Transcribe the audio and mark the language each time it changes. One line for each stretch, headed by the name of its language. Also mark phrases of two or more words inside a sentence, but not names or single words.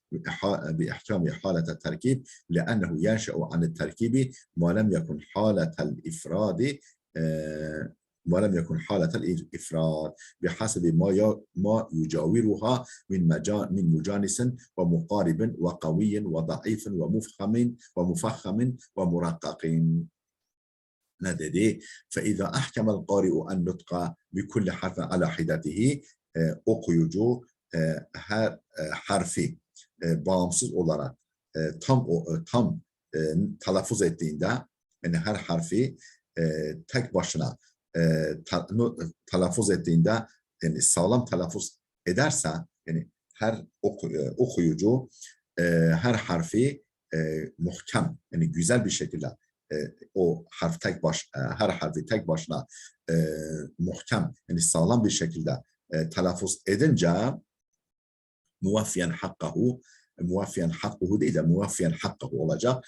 Arabic: لأنه ينشأ عن التركيب ما لم يكن حالة الإفراد بحسب ما يجاورها من مجانس ومقارب وقوي وضعيف ومفخم ومرقق.
Turkish: Ne dedi?
Arabic: فإذا أحكم القارئ النطق بكل حرف على حدته
Turkish: okuyucu her harfi bağımsız olarak tam telaffuz ettiğinde yani her harfi tek başına telaffuz ettiğinde yani sağlam telaffuz ederse yani her okuyucu her harfi muhkem yani güzel bir şekilde o harf her harfi tek başına muhkem yani sağlam bir şekilde telaffuz edince
Arabic: موفيا حقه
Turkish: değil de
Arabic: موفيا حقه
Turkish: olacak.